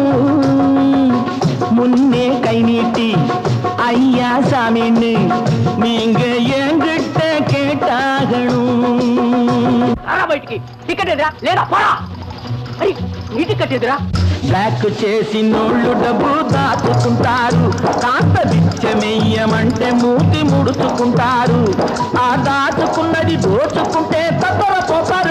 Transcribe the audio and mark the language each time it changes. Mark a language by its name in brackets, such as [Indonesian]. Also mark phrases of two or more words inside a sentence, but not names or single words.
[Tamil] முன்னே கை நீட்டி ஐயா சாமின்னு நீங்க என்கிட்ட கேட்டாகணும் [Telugu] టికెట్ ఎదురా లేదా పోరా నీ టికెట్ ఎదురా బ్లాక్ చేసి నోళ్ళు డబ్బు దాచుకుంటారు కాస్త బిచ్చమెయ్యమంటే మూతి ముడుచుకుంటారు ఆ దాచుకున్నది దోచుకుంటే తప్పర పోతారు